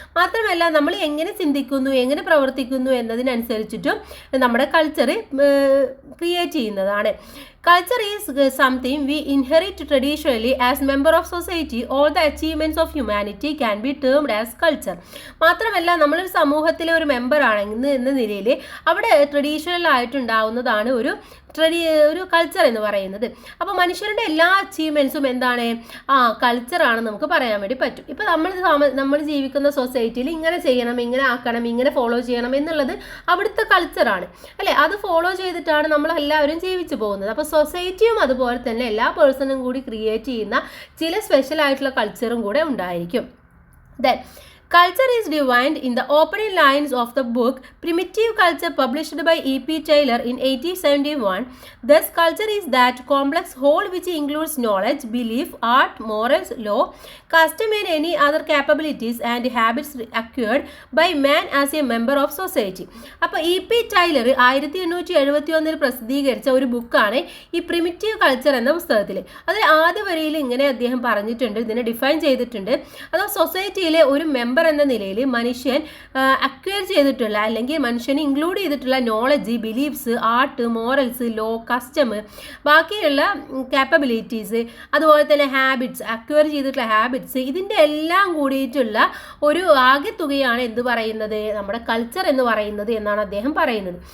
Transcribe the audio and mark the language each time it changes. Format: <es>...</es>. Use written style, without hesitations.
<ml>മാത്രമല്ല നമ്മൾ എങ്ങനെ ചിന്തിക്കുന്നു, എങ്ങനെ പ്രവർത്തിക്കുന്നു എന്നതിനനുസരിച്ചിട്ടും നമ്മുടെ കൾച്ചർ ക്രിയേറ്റ് ചെയ്യുന്നതാണ്.</ml> <en>Culture is something we inherit traditionally as member of society. All the achievements of humanity can be termed as culture.</en> <ml>മാത്രമല്ല നമ്മളൊരു സമൂഹത്തിലെ ഒരു മെമ്പർ ആണെന്ന് എന്ന നിലയിൽ അവിടെ ട്രഡീഷണൽ ആയിട്ടുണ്ടാവുന്നതാണ് ഒരു കൾച്ചർ എന്ന് പറയുന്നത്. അപ്പോൾ മനുഷ്യരുടെ എല്ലാ അച്ചീവ്മെൻറ്റ്സും എന്താണ് കൾച്ചറാണ് നമുക്ക് പറയാൻ വേണ്ടി പറ്റും. ഇപ്പോൾ നമ്മൾ ജീവിക്കുന്ന സൊസൈറ്റിയിൽ ഇങ്ങനെ ചെയ്യണം, ഇങ്ങനെ ആക്കണം, ഇങ്ങനെ ഫോളോ ചെയ്യണം എന്നുള്ളത് അവിടുത്തെ കൾച്ചറാണ് അല്ലേ. അത് ഫോളോ ചെയ്തിട്ടാണ് നമ്മളെല്ലാവരും ജീവിച്ചു പോകുന്നത്. അപ്പോൾ സൊസൈറ്റിയും അതുപോലെ തന്നെ എല്ലാ പേഴ്സണും കൂടി ക്രിയേറ്റ് ചെയ്യുന്ന ചില സ്പെഷ്യൽ ആയിട്ടുള്ള കൾച്ചറും കൂടെ ഉണ്ടായിരിക്കും.</ml> <en>Then culture is defined in the opening lines of the book Primitive Culture, published by E.P. Taylor in 1871. Thus, culture is that complex whole which includes knowledge, belief, art, morals, law, custom and any other capabilities and habits acquired by man as a member of society.</en> <ml>അപ്പോൾ E.P. Taylor 1871 പ്രസിദ്ധീകരിച്ച ഒരു ബുക്കാണ് ഈ primitive culture എന്ന പുസ്തകത്തിൽ. അതിൽ ആദ്യ വരിയിൽ ഇങ്ങനെ അദ്ദേഹം പറഞ്ഞിട്ടുണ്ട്, ഇതിനെ ഡിഫൈൻ ചെയ്തിട്ടുണ്ട്. അതോ സൊസൈറ്റിയിലെ ഒരു മെമ്പർ എന്ന നിലയിൽ മനുഷ്യൻ അക്വയർ ചെയ്തിട്ടുള്ള അല്ലെങ്കിൽ മനുഷ്യന് ഇൻക്ലൂഡ് ചെയ്തിട്ടുള്ള knowledge, beliefs, art, morals, law, custom, ബാക്കിയുള്ള കാപ്പബിലിറ്റീസ്, അതുപോലെ തന്നെ ഹാബിറ്റ്സ്, അക്വയർ ചെയ്തിട്ടുള്ള ഹാബിറ്റ്സ്, ഇതിൻ്റെ എല്ലാം കൂടിയിട്ടുള്ള ഒരു ആകെത്തുകയാണ് എന്ത് പറയുന്നത് നമ്മുടെ കൾച്ചർ എന്ന് പറയുന്നത് എന്നാണ് അദ്ദേഹം പറയുന്നത്.</ml>